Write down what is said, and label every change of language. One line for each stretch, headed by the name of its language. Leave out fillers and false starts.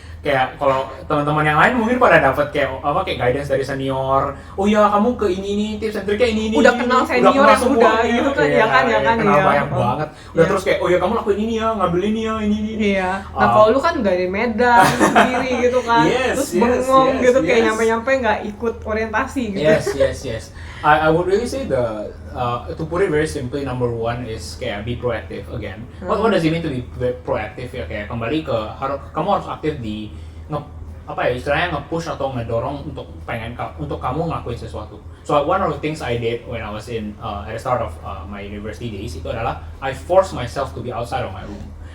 Indonesian: Kayak kalau teman-teman yang lain mungkin pada dapat kayak guidance dari senior. Oh ya, kamu ke ini tips and triknya ini. Udah kenal senior yang udah gitu kan, ya kan kenal banyak banget. Udah terus kayak oh ya kamu lakuin ini ya, ngambil ini ya, ini. Iya. Nah, kalau lu kan dari Medan sendiri gitu kan. Terus bengong gitu kayak nyampe-nyampe nggak ikut orientasi gitu.
English: Yes. I would really say to put it very simply, number one is kayak be proactive again. What does it mean to be proactive ya?
Indonesian: Kayak kembali ke kamu harus aktif di istilahnya nge-push atau ngedorong untuk kamu ngelakuin sesuatu.
English: So one of the things I did when I was at the start of my university days
Indonesian: itu adalah
English: I forced myself to be outside of my room.